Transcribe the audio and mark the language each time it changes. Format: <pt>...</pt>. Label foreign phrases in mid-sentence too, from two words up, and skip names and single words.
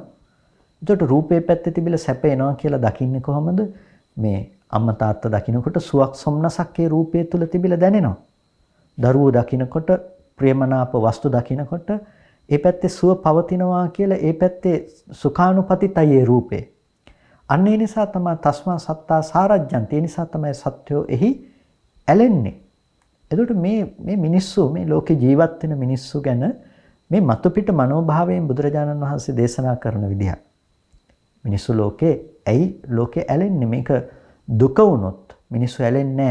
<si>එතකොට රූපේ පැත්තේ තිබිලා සැප එනවා කියලා දකින්නේ කොහොමද? මේ අම්මා තාත්තා දකින්නකොට සුවක් සොම්නසක් ඒ රූපය තුල තිබිලා දැනෙනවා. දරුවෝ දකින්නකොට ප්‍රේමනාප වස්තු දකින්නකොට ඒ පැත්තේ සුව පවතිනවා කියලා ඒ පැත්තේ සුඛානුපතිතයි ඒ රූපේ. අන්න ඒ නිසා තමයි</si> <pi>තස්මා සත්තා සාරජ්ජಂತಿ.</pi> <si>ඒ නිසා තමයි සත්‍යෝ එහි ඇලෙන්නේ. එතකොට මේ මිනිස්සු මේ ලෝකේ ජීවත් වෙන මිනිස්සු ගැන මේ මතු පිට මනෝභාවයෙන් බුදුරජාණන් වහන්සේ දේශනා කරන විදිහ. මිනිස්සු ලෝකේ ඇයි ලෝකේ ඇලෙන්නේ? මේක දුක වුණොත් මිනිස්සු ඇලෙන්නේ නැහැ.</si>